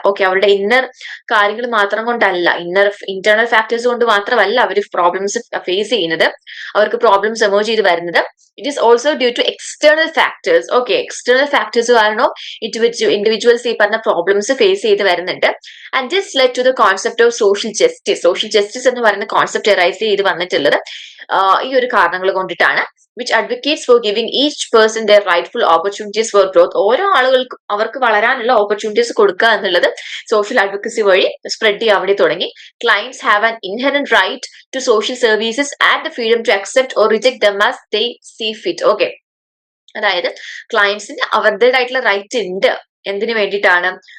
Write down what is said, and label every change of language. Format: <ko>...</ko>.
<ml>Okay, അവരുടെ inner കാര്യങ്ങൾ മാത്രം കൊണ്ടല്ല, ഇന്റേണൽ ഫാക്ടേഴ്സ് കൊണ്ട് മാത്രമല്ല അവർ പ്രോബ്ലംസ് ഫേസ് ചെയ്യുന്നത്, അവർക്ക് പ്രോബ്ലംസ് എമേർജ് ചെയ്ത് വരുന്നത്.</ml> <en>It is also due to external factors.</en> <ml>Okay, external factors കാരണം ഇൻഡിവിജ്വൽസ് ഈ പറഞ്ഞ പ്രോബ്ലംസ് ഫേസ് ചെയ്ത് വരുന്നുണ്ട്.</ml> <en>And this led to the concept of social justice.</en> <ml>Social justice എന്ന് പറയുന്ന കോൺസെപ്റ്റ് എറൈസ് ചെയ്ത് വന്നിട്ടുള്ളത് ഈ ഒരു കാരണങ്ങൾ കൊണ്ടിട്ടാണ്.</ml> <en>which advocates for giving each person their rightful opportunities for growth.</en> <ml>ഓരോ ആളുകൾക്കും അവർക്ക് വളരാനുള്ള ഓപ്പർച്യൂണിറ്റീസ് കൊടുക്കുക എന്നുള്ളത് സോഷ്യൽ അഡ്വക്കസി വഴി സ്പ്രെഡ് ചെയ്യാൻ വേണ്ടി തുടങ്ങി.</ml> <en>Clients have an inherent right to social services and the freedom to accept or reject them as they see fit.</en> <ml>Okay, അതായത് ക്ലയന്റ്സിന് അവരുടേതായിട്ടുള്ള റൈറ്റ് ഉണ്ട്. എന്തിനു വേണ്ടിയിട്ടാണ്?</ml>